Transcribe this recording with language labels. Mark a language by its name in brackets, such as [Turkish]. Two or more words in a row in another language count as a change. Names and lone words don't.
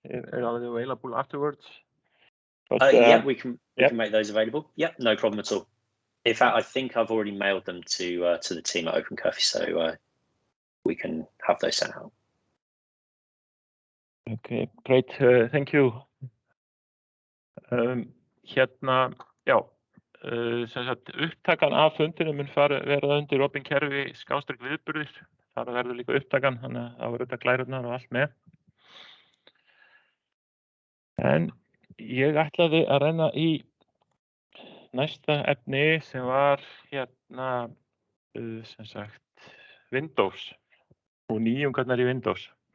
[English] The slides are available afterwards. Yeah, we can make those available. Yep, no problem at all. In fact, I think I've already mailed them to the team at OpenCurfew, so we can have those sent out. Okay, great. Thank you. [Icelandic] Sem sagt, upptakan af fundinum mun verða undir opin kerfi /viðburðir. Þar verður líka upptakan, þannig að það verður glærurnar og allt með. En ég ætlaði að renna í næsta efni sem var sem sagt Windows og nýjungarnar í Windows.